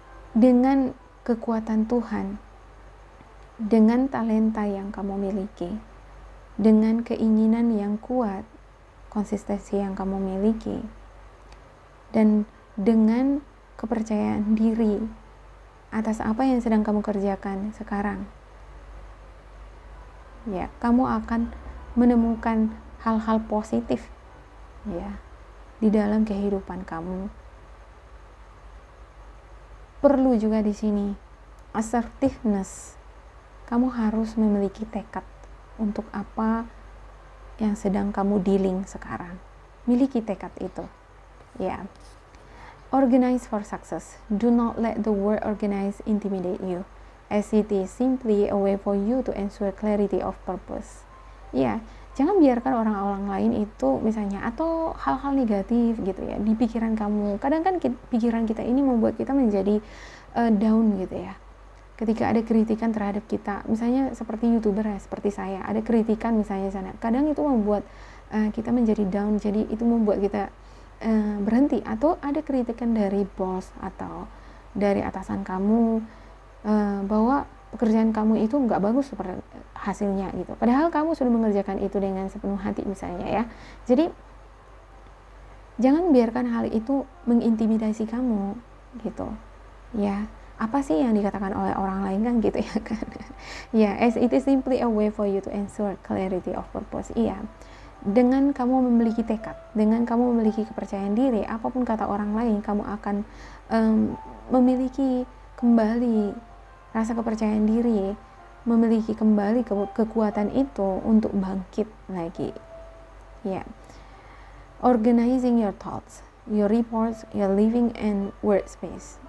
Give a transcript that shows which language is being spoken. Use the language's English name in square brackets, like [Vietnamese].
[Indonesian] Dengan kekuatan Tuhan, dengan talenta yang kamu miliki, dengan keinginan yang kuat, konsistensi yang kamu miliki, dan dengan kepercayaan diri atas apa yang sedang kamu kerjakan sekarang, ya, kamu akan menemukan hal-hal positif ya di dalam kehidupan kamu. Perlu juga di sini assertiveness. Kamu harus memiliki tekad untuk apa yang sedang kamu dealing sekarang. Miliki tekad itu. Ya. [English] Organize for success. Do not let the word organize intimidate you, as it is simply a way for you to ensure clarity of purpose. [Indonesian] Ya, jangan biarkan orang-orang lain itu misalnya atau hal-hal negatif gitu ya di pikiran kamu. Kadang kan pikiran kita ini membuat kita menjadi down gitu ya. Ketika ada kritikan terhadap kita, misalnya seperti YouTuber ya, seperti saya, ada kritikan misalnya sana, kadang itu membuat kita menjadi down. Jadi itu membuat kita berhenti. Atau ada kritikan dari bos atau dari atasan kamu bahwa pekerjaan kamu itu nggak bagus seperti hasilnya gitu, padahal kamu sudah mengerjakan itu dengan sepenuh hati misalnya ya. Jadi Jangan biarkan hal itu mengintimidasi kamu gitu ya. Apa sih yang dikatakan oleh orang lain kan gitu ya kan. [English] Ya, as it is simply a way for you to ensure clarity of purpose. [Indonesian] Iya, dengan kamu memiliki tekad, dengan kamu memiliki kepercayaan diri, apapun kata orang lain, kamu akan memiliki kembali rasa kepercayaan diri, memiliki kembali kekuatan itu untuk bangkit lagi. [English] Ya, organizing your thoughts, your reports, your living and workspace.